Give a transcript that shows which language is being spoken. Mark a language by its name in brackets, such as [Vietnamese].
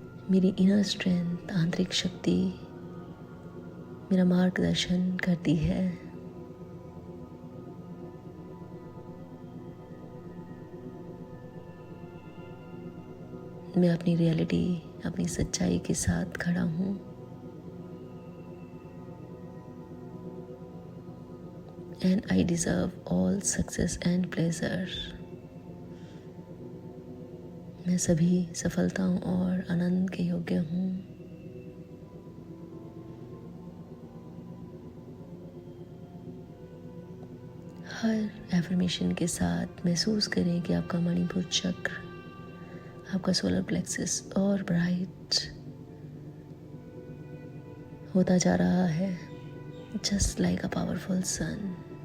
[Hindi] मेरी inner strength, आंतरिक शक्ति मेरा मार्गदर्शन करती है। मैं अपनी रियलिटी, अपनी सच्चाई के साथ खड़ा हूँ। [English] And I deserve all success and pleasure. [Hindi] मैं सभी सफलताओं और आनंद के योग्य हूँ। हर एफर्मेशन के साथ महसूस करें कि आपका मणिपुर चक्र, आपका सोलर प्लेक्सस और ब्राइट होता जा रहा है, [English] Just like a powerful sun.